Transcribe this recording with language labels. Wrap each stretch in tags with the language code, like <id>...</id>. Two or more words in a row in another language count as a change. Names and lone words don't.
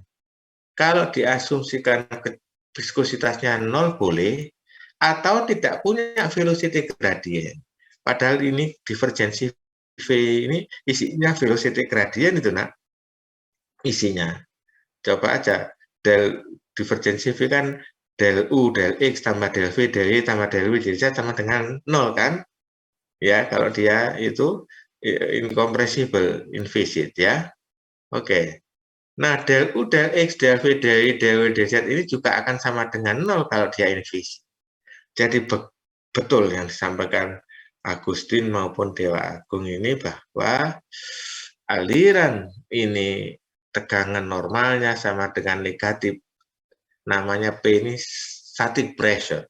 <id>Kalau diasumsikan viskositasnya 0 boleh, atau tidak punya</id> <en>velocity gradient.</en> <id>Padahal ini divergensi V ini isinya</id> <en>velocity gradient</en> <id>itu nak. Isinya. Coba aja, del divergensi V kan del U, del X tambah del V, del Y tambah del W, del Z sama dengan 0 kan? Ya, kalau dia itu</id> <en>incompressible inviscid</en> <id>ya. Oke. Nah, del U, del X, del V, del Y, del W, del Z ini juga akan sama dengan 0 kalau dia invisib. Jadi betul yang disampaikan Agustin maupun Dewa Agung ini bahwa aliran ini tegangan normalnya sama dengan negatif. Namanya P ini</id> <en>static pressure.</en>